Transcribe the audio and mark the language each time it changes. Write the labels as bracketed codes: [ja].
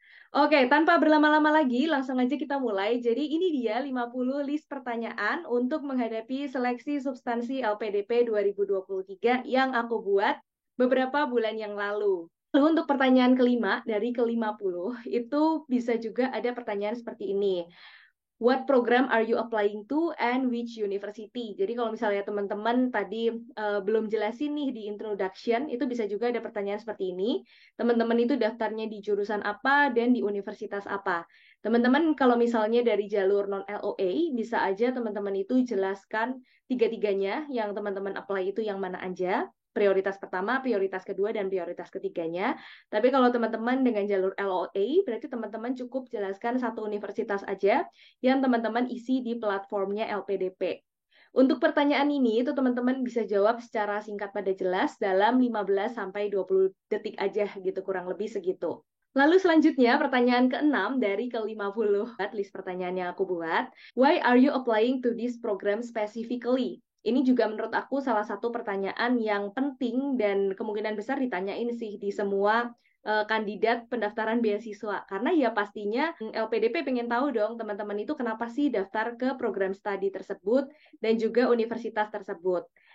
[id] Oke, tanpa berlama-lama lagi, langsung aja kita mulai. Jadi ini dia 50 list pertanyaan untuk menghadapi seleksi substansi LPDP 2023 yang aku buat beberapa bulan yang lalu. Lalu untuk pertanyaan kelima, dari ke-50, itu bisa juga ada pertanyaan seperti ini. [en] What program are you applying to and which university? [id] Jadi kalau misalnya teman-teman tadi belum jelasin nih di introduction, itu bisa juga ada pertanyaan seperti ini. Teman-teman itu daftarnya di jurusan apa dan di universitas apa. Teman-teman kalau misalnya dari jalur non-LOA, bisa aja teman-teman itu jelaskan tiga-tiganya yang teman-teman apply itu yang mana aja. Prioritas pertama, prioritas kedua, dan prioritas ketiganya. Tapi kalau teman-teman dengan jalur LOA, berarti teman-teman cukup jelaskan satu universitas aja yang teman-teman isi di platformnya LPDP. Untuk pertanyaan ini, itu teman-teman bisa jawab secara singkat pada jelas dalam 15-20 detik aja gitu, kurang lebih segitu. Lalu selanjutnya, pertanyaan ke-6 dari ke-50 list pertanyaan yang aku buat. [en] Why are you applying to this program specifically? [id] Ini juga menurut aku salah satu pertanyaan yang penting dan kemungkinan besar ditanyain sih di semua kandidat pendaftaran beasiswa. Karena ya pastinya LPDP pengen tahu dong teman-teman itu kenapa sih daftar ke program studi tersebut dan juga universitas tersebut.